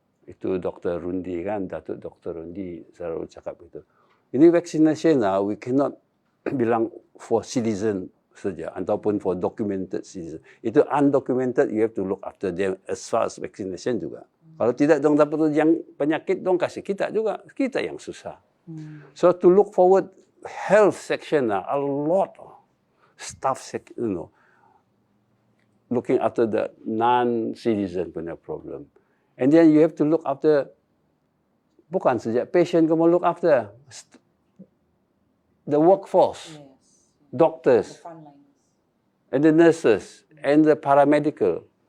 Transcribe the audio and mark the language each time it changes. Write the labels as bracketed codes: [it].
[ms] Itu Dr. Rundi kan, Datuk Dr. Rundi selalu cakap itu. Ini vaccination [en] we cannot [ms] bilang [en] for citizen [ms] saja ataupun [en] for documented citizen. Itu undocumented, you have to look after them as far as vaccination [ms] juga. Kalau tidak dong dapat yang penyakit dong kasih kita juga, kita yang susah. [en] So to look forward, health section a lot of staff, looking after the non-citizen [ms] punya [en] problem. And then you have to look after, [ms] bukan saja [en] patient [ms] kamu [en] look after, the workforce, doctors, and the nurses, and the paramedical.